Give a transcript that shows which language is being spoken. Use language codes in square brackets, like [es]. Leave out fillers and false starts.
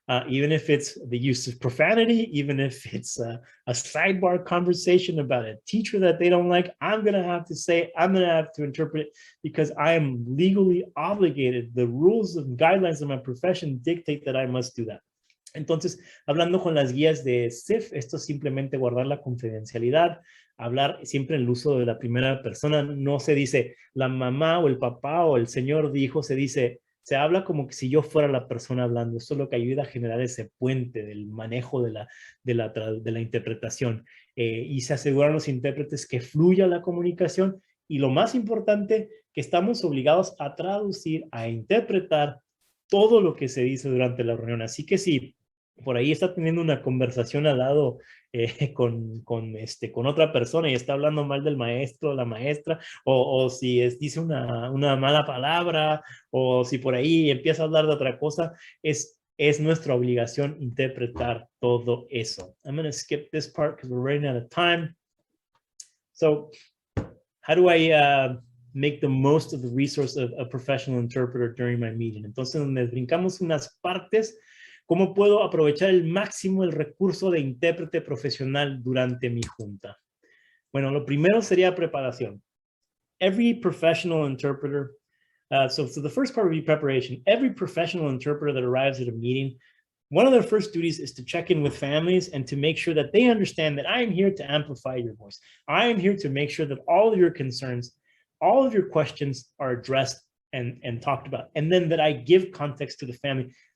[en] Even if it's the use of profanity, even if it's a sidebar conversation about a teacher that they don't like, I'm going to have to say, I'm going to have to interpret it because I am legally obligated. The rules and guidelines of my profession dictate that I must do that. [es] Entonces, hablando con las guías de CIF, esto es simplemente guardar la confidencialidad, hablar siempre en el uso de la primera persona. No se dice la mamá o el papá o el señor dijo, se habla como que si yo fuera la persona hablando. Eso es lo que ayuda a generar ese puente del manejo de la interpretación. Y se aseguran los intérpretes que fluya la comunicación. Y lo más importante, que estamos obligados a traducir, a interpretar todo lo que se dice durante la reunión. Así que si por ahí está teniendo una conversación al lado con otra persona y está hablando mal del maestro o la maestra, o si dice una mala palabra, o si por ahí empieza a hablar de otra cosa, es nuestra obligación interpretar todo eso. [en] I'm going to skip this part because we're running out of time. So, how do I make the most of the resource of a professional interpreter during my meeting? [es] Entonces, donde brincamos unas partes, ¿cómo puedo aprovechar el máximo el recurso de intérprete profesional durante mi junta? Bueno, lo primero sería preparación. [en] Every professional interpreter, so the first part would be preparation. Every professional interpreter that arrives at a meeting, one of their first duties is to check in with families and to make sure that they understand that I am here to amplify your voice. I am here to make sure that all of your concerns, all of your questions are addressed and talked about, and then that I give context to the family.